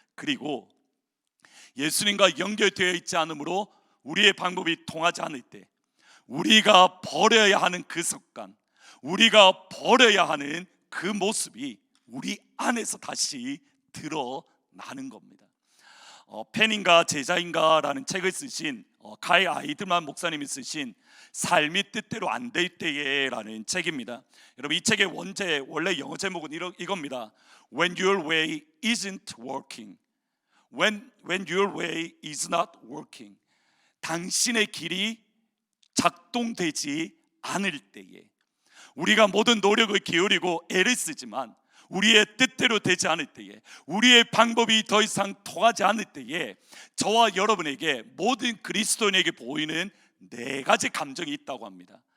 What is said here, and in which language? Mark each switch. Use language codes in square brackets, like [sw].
[ko] 그리고 예수님과 연결되어 있지 않으므로 우리의 방법이 통하지 않을 때 우리가 버려야 하는 그 습관, 우리가 버려야 하는 그 모습이 우리 안에서 다시 드러나는 겁니다. 팬인가 제자인가라는 책을 쓰신 가이 아이드만 목사님이 쓰신 삶이 뜻대로 안 될 때에라는 책입니다. 여러분, 이 책의 원래 영어 제목은 이겁니다. [en] When your way isn't working, when your way is not working. [ko] 당신의 길이 작동되지 않을 때에 우리가 모든 노력을 기울이고 애를 쓰지만 우리의 뜻대로 되지 않을 때에, 우리의 방법이 더 이상 통하지 않을 때에 저와 여러분에게, 모든 그리스도인에게 보이는 네 가지 감정이 있다고 합니다.